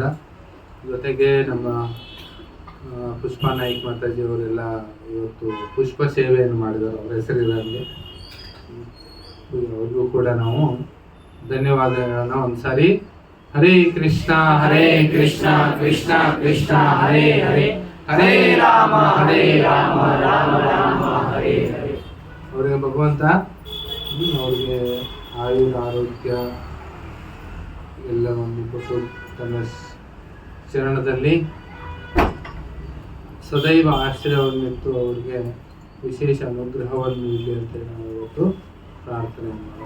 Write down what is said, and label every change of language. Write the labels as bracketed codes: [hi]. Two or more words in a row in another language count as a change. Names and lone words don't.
[kn] ಜೊತೆಗೆ ನಮ್ಮ ಪುಷ್ಪಾ ನಾಯ್ಕ ಮಾತಾಜಿ ಅವರೆಲ್ಲ ಇವತ್ತು ಪುಷ್ಪ ಸೇವೆಯನ್ನು ಮಾಡಿದ್ದಾರೆ, ಅವರ ಹೆಸರಿನಲ್ಲಿ ಅವ್ರಿಗೂ ಕೂಡ ನಾವು ಧನ್ಯವಾದಗಳನ್ನ ಒಂದ್ಸಾರಿ. [sa] ಹರೇ ಕೃಷ್ಣ ಕೃಷ್ಣ ಕೃಷ್ಣ ಹರೇ ಹರೇ, ಹರೇ ರಾಮ ರಾಮ ರಾಮ ಹರೇ ಹರೇ. [kn] ಅವರಿಗೆ ಭಗವಂತ ಅವ್ರಿಗೆ ಆಯುರ್ ಆರೋಗ್ಯ ಎಲ್ಲವನ್ನು ಕೊಟ್ಟು ತನ್ನ ಚರಣದಲ್ಲಿ ಸದೈವ ಆಶ್ರಯವನ್ನಿತ್ತು ಅವರಿಗೆ ವಿಶೇಷ ಅನುಗ್ರಹವನ್ನು ನೀಡಲಿ ಅಂತ ನಾವು ಇವತ್ತು ಪ್ರಾರ್ಥನೆ ಮಾಡೋಣ.